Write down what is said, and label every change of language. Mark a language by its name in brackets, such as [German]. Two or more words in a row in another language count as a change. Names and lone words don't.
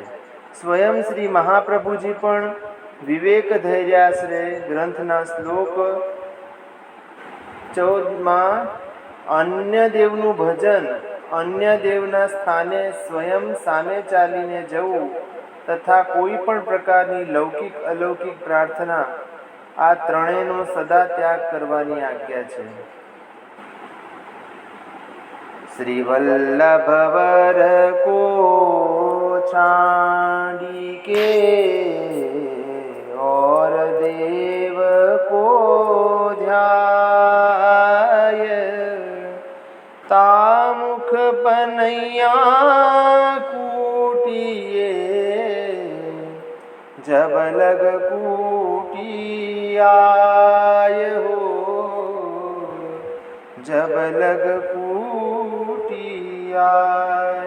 [Gujarati] સ્વયં શ્રી મહાપ્રભુજી પણ વિવેક ધૈર્યાશ્રય ગ્રંથના શ્લોક 14 અન્ય દેવનું ભજન અન્ય દેવના સ્થાને સ્વયં સામે ચાલીને જવું તથા કોઈ પણ પ્રકારની લૌકિક અલૌકિક પ્રાર્થના આ ત્રણેયનો સદા ત્યાગ કરવાની આજ્ઞા છે। [Braj] श्री वल्लभवर को छाड़ी के और देव को ध्याय तामुख पन्हैया कूटिए जब लग कूटी आय हो जब लग कूटी आय।